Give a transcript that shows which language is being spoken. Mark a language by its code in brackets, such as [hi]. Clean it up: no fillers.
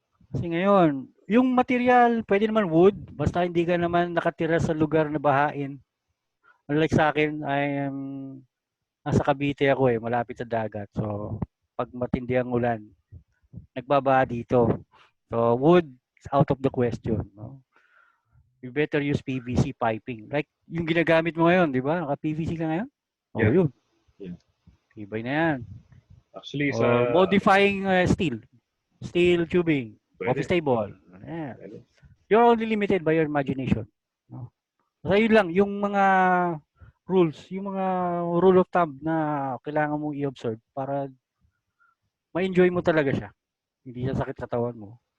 [tl] Kasi ngayon, yung material, pwede naman wood, basta hindi ka naman nakatira sa lugar na bahain. Unlike sa akin, nasa Cavite ako eh, malapit sa dagat. So, pag matindi ang ulan, nagbabaha dito. [en] So, wood is out of the question. No? You better use PVC piping. [tl] Like, yung ginagamit mo ngayon, di ba? Naka-PVC ka ngayon? [en] Yeah. [tl] Yun. [en] Yeah. [tl] Ibay na yan. [en] Actually, modifying steel tubing, office table. Yeah. You're only limited by your imagination. No? [tl] So, yun lang, yung mga rules, yung mga [en] rule of thumb [tl] na kailangan mong i-observe para ma-enjoy mo talaga siya. Hindi siya sakit sa katawan mo.